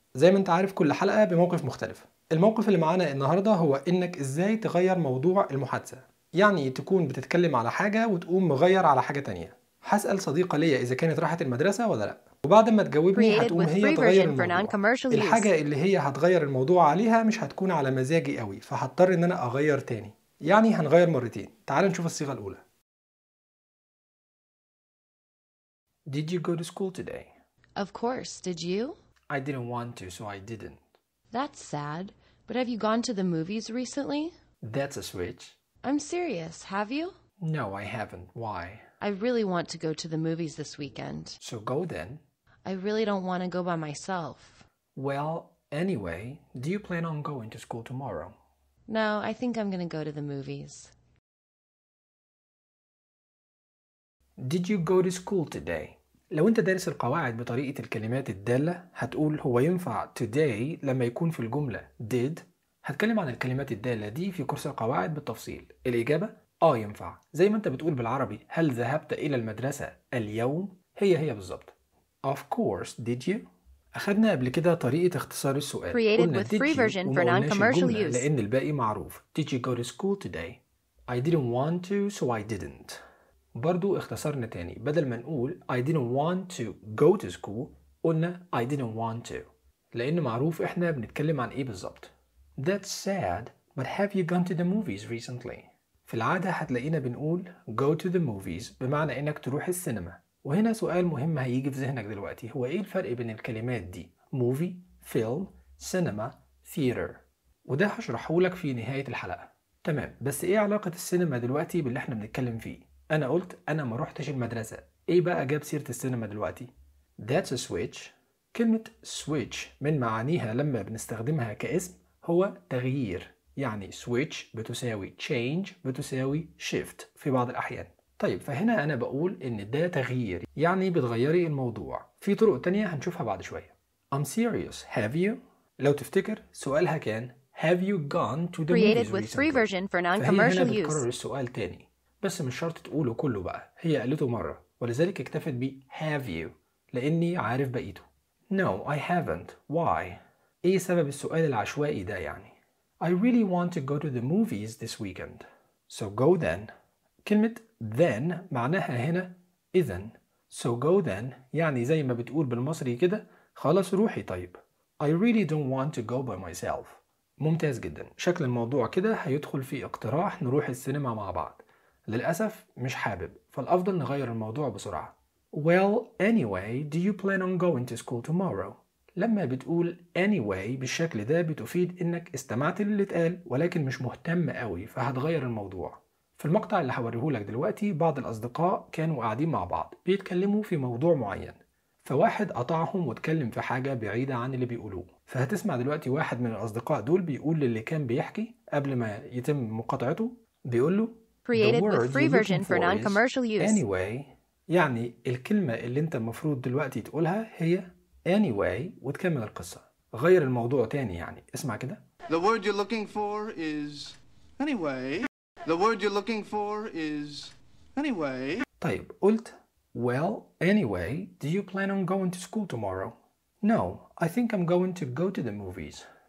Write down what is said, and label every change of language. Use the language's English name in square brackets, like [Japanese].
[Arabic] زي ما أنت عارف كل حلقة بموقف مختلف. الموقف اللي معانا النهاردة هو إنك إزاي تغير موضوع المحادثة، يعني تكون بتتكلم على حاجة وتقوم مغير على حاجة تانية. هسأل صديقة ليا إذا كانت راحت المدرسة ولا لأ، وبعد ما تجاوبني هتقوم هي تغير الموضوع. الحاجة اللي هي هتغير الموضوع عليها مش هتكون على مزاجي قوي، فهضطر إن أنا أغير تاني، يعني هنغير مرتين. تعال نشوف الصيغة الأولى. [English] Did you go to school today? Of course, did you? I didn't want to, so I didn't. That's sad, but have you gone to the movies recently? That's a switch. I'm serious, have you? No, I haven't. Why? I really want to go to the movies this weekend. So go then. I really don't want to go by myself. Well, anyway, do you plan on going to school tomorrow? No, I think I'm going to go to the movies. Did you go to school today? [Arabic] لو انت دارس القواعد بطريقة الكلمات الدالة هتقول هو ينفع today لما يكون في الجملة did. هتكلم عن الكلمات الدالة دي في كورس القواعد بالتفصيل. الإجابة ينفع، زي ما انت بتقول بالعربي هل ذهبت إلى المدرسة اليوم، هي بالضبط. [English] Of course, did you? [Arabic] أخذنا قبل كده طريقة اختصار السؤال، قلنا [English] did you [Arabic] وموناش الجملة لأن الباقي معروف. [English] Did you go to school today? I didn't want to, so I didn't. [Arabic] برضو اختصرنا تاني، بدل ما نقول [English] I didn't want to go to school [Arabic] قلنا [English] I didn't want to، [Arabic] لأن معروف إحنا بنتكلم عن إيه بالظبط. [English] That's sad, but have you gone to the movies recently? [Arabic] في العادة هتلاقينا بنقول [English] go to the movies [Arabic] بمعنى إنك تروح السينما. وهنا سؤال مهم هيجي في ذهنك دلوقتي، هو إيه الفرق بين الكلمات دي movie, film, cinema, theater؟ وده هشرحه لك في نهاية الحلقة. تمام، بس إيه علاقة السينما دلوقتي باللي إحنا بنتكلم فيه؟ أنا قلت أنا ما روحتش المدرسة، إيه بقى جاب سيرة السينما دلوقتي؟ [English] That's a switch. [Arabic] كلمة switch من معانيها لما بنستخدمها كاسم هو تغيير، يعني switch بتساوي change بتساوي shift في بعض الأحيان. طيب فهنا أنا بقول إن ده تغيير، يعني بتغيري الموضوع. في طرق تانية هنشوفها بعد شوية. [English] I'm serious, have you? [Arabic] لو تفتكر سؤالها كان [English] have you gone to the movies recently؟ Created with free version for non-commercial use. [Arabic] فهي هنا بتكرر السؤال تاني، بس مش شرط تقوله كله بقى، هي قالته مرة ولذلك اكتفت بـ [English] have you [Arabic] لأني عارف بقيته. [English] No, I haven't. Why? [Arabic] إيه سبب السؤال العشوائي ده يعني؟ [English] I really want to go to the movies this weekend. So go then. [Arabic] كلمة then معناها هنا إذن. [English] So go then [Arabic] يعني زي ما بتقول بالمصري كده خلاص روحي. طيب [English] I really don't want to go by myself. [Arabic] ممتاز جدا، شكل الموضوع كده هيدخل في اقتراح نروح السينما مع بعض. للأسف مش حابب، فالأفضل نغير الموضوع بسرعة. [English] Well, anyway, do you plan on going to school tomorrow? [Arabic] لما بتقول anyway بالشكل ده بتفيد إنك استمعت للي اتقال ولكن مش مهتم قوي، فهتغير الموضوع. في المقطع اللي هوريه لك دلوقتي بعض الأصدقاء كانوا قاعدين مع بعض بيتكلموا في موضوع معين، فواحد قطعهم واتكلم في حاجة بعيدة عن اللي بيقولوه. فهتسمع دلوقتي واحد من الأصدقاء دول بيقول للي كان بيحكي قبل ما يتم مقاطعته، بيقول له [English] Created with free version for non-commercial use. Anyway, [Arabic] يعني الكلمة اللي انت المفروض دلوقتي تقولها هي anyway وتكمل القصة. غير الموضوع تاني يعني. اسمع كده. [English] The word you're looking for is anyway. The word you're looking for is anyway. [Arabic] طيب قلت [English] well anyway, do you plan on going to school tomorrow? No, I think I'm going to go to the movies.